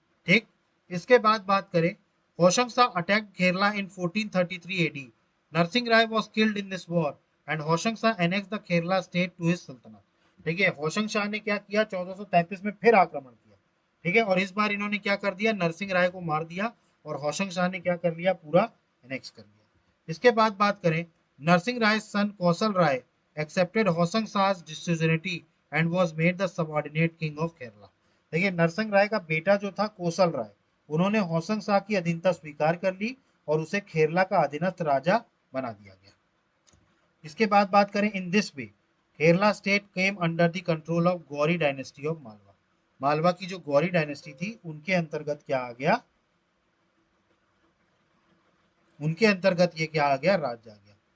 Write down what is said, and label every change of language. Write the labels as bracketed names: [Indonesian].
[Hindi] ठीक, इसके बाद बात करें, [English] Hoshang Shah attacked Kerala in 1433 AD. Narasimha Rai was killed in this war and Hoshang Shah annexed the Kerala state to his सल्तनत। [Hindi] देखिए होशंग शाह ने क्या किया, 1433 में फिर आक्रमण किया। ठीक है, और इस बार इन्होंने क्या कर दिया, नरसिंह राय को मार दिया और होशंग शाह ने क्या कर लिया, पूरा एनेक्स कर लिया। इसके बाद बात करें, [English] Narasimha Rai son Kaushal Rai accepted Hosang Shah's suzerainty and was made the subordinate king of Kerala। [Hindi] देखिए नरसिंह राय का बेटा जो था कौशल राय, उन्होंने होसंग शाह की अधीनता स्वीकार कर ली और उसे केरला का अधीनस्थ राजा बना दिया गया। इसके बाद बात करें, [English] In this way Kerala state came under the control of Ghori dynasty of Malwa. [Hindi] Malwa की जो गौरी डायनेस्टी थी उनके अंतर्गत क्या आ गया, उनके अंतर्गत ये क्या आ गया, राज्य आ गया।